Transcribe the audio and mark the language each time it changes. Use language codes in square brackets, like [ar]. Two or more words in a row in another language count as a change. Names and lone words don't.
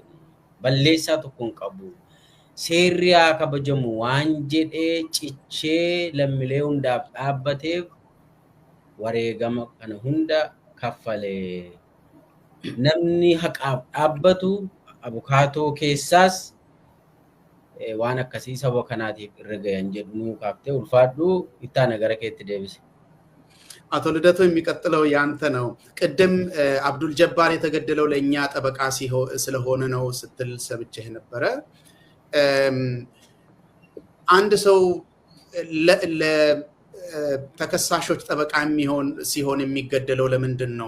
[om] Balleessaa tokko hin qabu. Seerri haa kabajamu waan jedhee cichee lammiilee hundaaf dhaabbateef wareegama kana hunda kaffalee. Namni haqaaf dhaabbatu abukaatoo keessaas waan akkasii saba kanaatiif irra gayan jedhu nuu kaaftee ulfaadhu itti aana gara keetti deebise. [am] አቶ ልደቱ የሚቀጥለው ያንተ ነው። ቅድም አብዱል ጀባር የተገደለው ለኛ ጠበቃ ስለሆነ ነው ስትል ሰብቼህ ነበረ። አንድ ሰው ለተከሳሾች ጠበቃ ሲሆን የሚገደለው ለምንድን ነው?